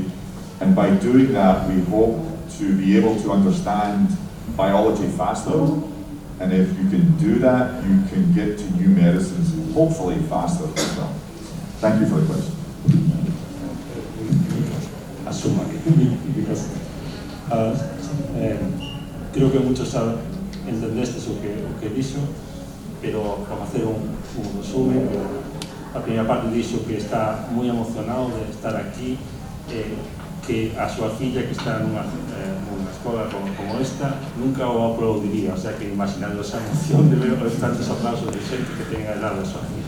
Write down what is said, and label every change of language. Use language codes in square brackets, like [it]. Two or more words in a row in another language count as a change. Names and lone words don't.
[en] And by doing that, we hope to be able to understand biology faster. And if you can do that, you can get to new medicines, hopefully faster as well. Thank you for the question. [gl] Because [es] creo que muchos [gl] entendeste o que dixo, pero [es] para hacer un resumen, [gl] a primeira parte dixo que está moi emocionado de estar aquí, que a súa filla que está nunha escola como esta nunca o aplaudiría, [es] o sea que imaginando esa emoción de ver tantos aplausos [gl] de xente que ten a edade da súa filla.